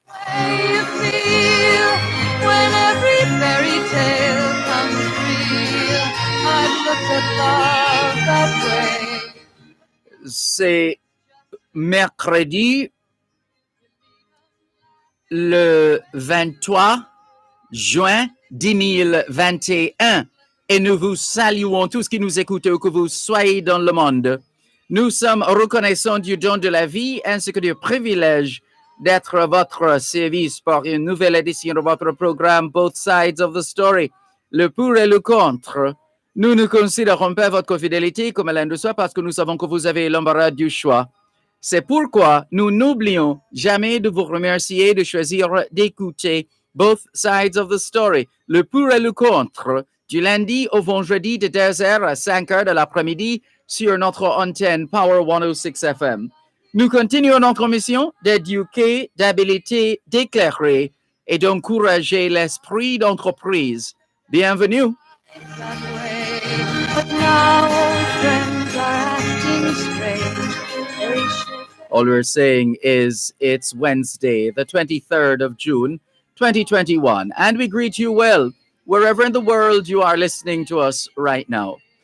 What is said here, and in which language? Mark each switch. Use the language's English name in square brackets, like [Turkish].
[English] Way you feel when every fairy tale comes real. I've looked at love that way. [French] C'est mercredi le 23 juin 2021 et nous vous saluons tous qui nous écoutez où que vous soyez dans le monde. Nous sommes reconnaissants du don de la vie ainsi que du privilège d'être à votre service pour une nouvelle édition de votre programme Both Sides of the Story, le pour et le contre. Nous ne considérons pas votre fidélité comme l'un de soi parce que nous savons que vous avez l'embarras du choix. C'est pourquoi nous n'oublions jamais de vous remercier de choisir d'écouter Both Sides of the Story, le pour et le contre, du lundi au vendredi de 2h à 5h de l'après-midi sur notre antenne Power 106 FM. Nous continuons notre mission d'éduquer, d'habiliter, d'éclairer et d'encourager l'esprit d'entreprise. Bienvenue. [English] That way. But now old friends are acting strange. Very sure. All we're saying is it's Wednesday, the 23rd of June, 2021, and we greet you well, wherever in the world you are listening to us right now.